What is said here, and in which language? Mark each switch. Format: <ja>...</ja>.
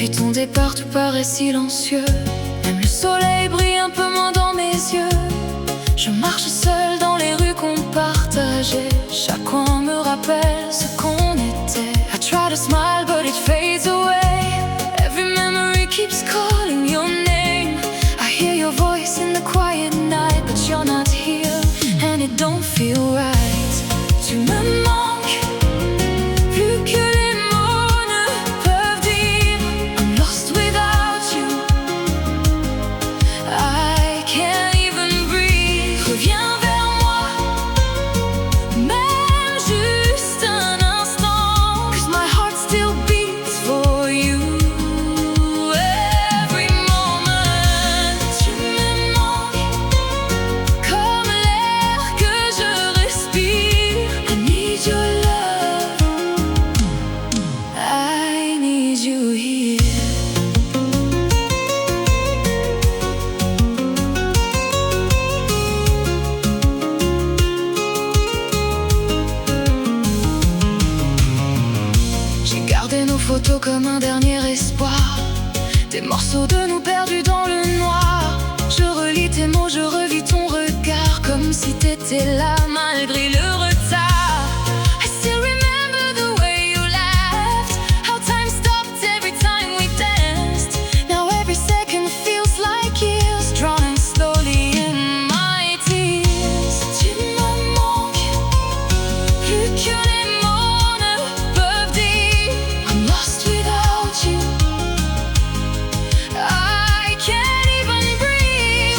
<fr>monde et partout paraît silencieux. Même le soleil brille un peu moins dans mes yeux. Je marche seule dans les rues qu'on partageait. Chaque coin me rappelle ce qu'on était.</fr> <en>I try to smile but it fades away. Every memory keeps calling your name. I hear your voice in the quiet night, but you're not here, and it don't feel right.</en> <fr>Tu me manques, plus que les mots ne peuvent dire.</fr> <en>I'm lost without you, I can't even breathe.</en> <fr>Reviens vers moi, même juste un instant,</fr> <en>'cause my heart still beats for you. Every moment,</en> <fr>tu me manques, comme l'air que je respire.</fr> <en>I need your love, I need you here.</en> <fr>J'ai gardé nos photos comme un dernier espoir, des morceaux de nous perdus dans le noir. Je relis tes mots, je revis ton regard, comme si t'étais là malgré le retard.</fr> <en>I still remember the way you laughed, how time stopped every time we danced. Now every second feels like years, drowning slowly in my tears.</en> <fr>Tu me manques, plus que les mots ne peuvent dire.</fr> <en>I'm lost without you, I can't even breathe.</en>